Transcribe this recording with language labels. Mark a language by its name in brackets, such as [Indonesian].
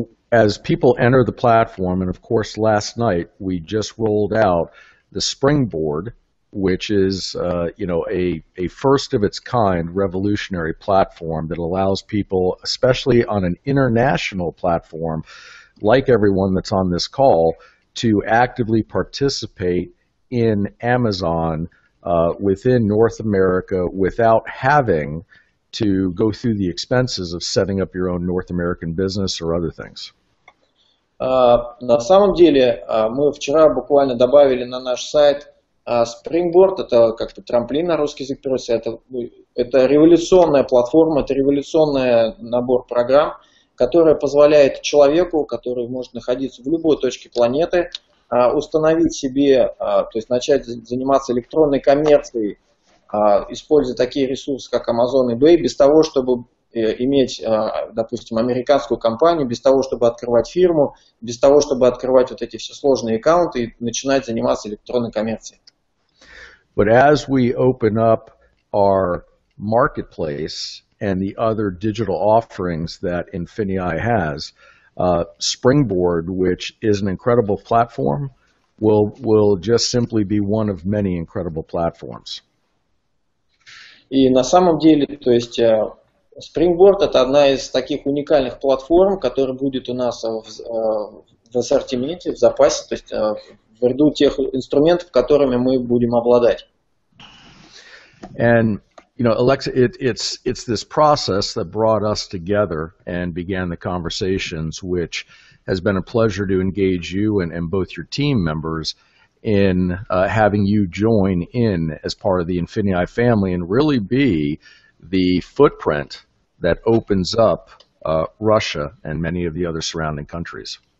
[English] As people enter the platform, and of course last night we just rolled out the Springboard, which is a first of its kind revolutionary platform that allows people, especially on an international platform, like everyone that's on this call, to actively participate in Amazon within North America without having to go through the expenses of setting up your own North American business or other things. [Russian] На самом деле мы вчера буквально добавили на наш сайт Springboard, это как-то трамплин на русский язык переводится, это революционная платформа, это революционный набор программ, которая позволяет человеку, который может находиться в любой точке планеты, установить себе, то есть начать заниматься электронной коммерцией, используя такие ресурсы, как Amazon и eBay, без того, чтобы иметь, допустим, американскую компанию, без того, чтобы открывать фирму, без того, чтобы открывать вот эти все сложные аккаунты и начинать заниматься электронной коммерцией. [English] But as we open up our marketplace and the other digital offerings that INFINii has, Springboard, which is an incredible platform, will just simply be one of many incredible platforms. [Russian] И на самом деле, то есть Springboard это одна из таких уникальных платформ, которая будет у нас в ассортименте, в запасе, то есть в ряду тех инструментов, которыми мы будем обладать. [English] And Alexa, it's this process that brought us together and began the conversations, which has been a pleasure to engage you and both your team members in having you join in as part of the INFINii family and really be the footprint that opens up Russia and many of the other surrounding countries.